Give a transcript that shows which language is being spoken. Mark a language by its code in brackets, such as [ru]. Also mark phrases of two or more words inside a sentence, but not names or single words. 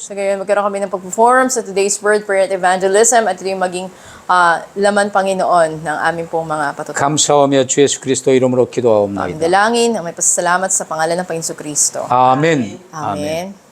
[tl] So ngayon, magkaroon kami ng pag-perform sa [en] today's word, [tl] prayer at evangelism, at ito yung maging laman Panginoon ng aming pong mga patutunan. [ko] 감사하며 주 예수 그리스도 이름으로 [tl] Aming [ko] 기도하옵나이다. [tl] dalangin, ang may pasasalamat sa pangalan ng Panginoon Kristo. [ko] 아멘. [tl] Amen.